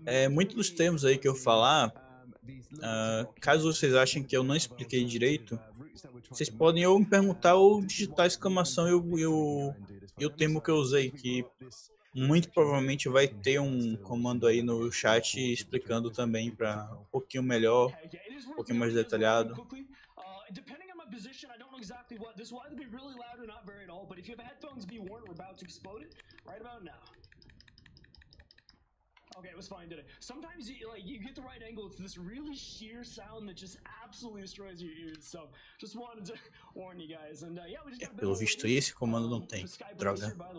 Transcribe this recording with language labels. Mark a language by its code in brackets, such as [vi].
[pt] Muitos dos termos aí que eu falar, caso vocês achem que eu não expliquei direito, vocês podem ou me perguntar ou digitar exclamação e o termo que eu usei, que muito provavelmente vai ter um comando aí no chat explicando também para um pouquinho melhor, um pouquinho mais detalhado. [en] Depending on my position, I don't know exactly what. This will either be really loud or not very at all, but if you have headphones, be warned, we're about to explode it right about now. Okay, it was fine today. Sometimes you get the right angle, it's this really sheer sound that just absolutely destroys your ears. So just wanted to warn you guys. And yeah, we just got [pt] pelo visto esse comando não tem. Droga.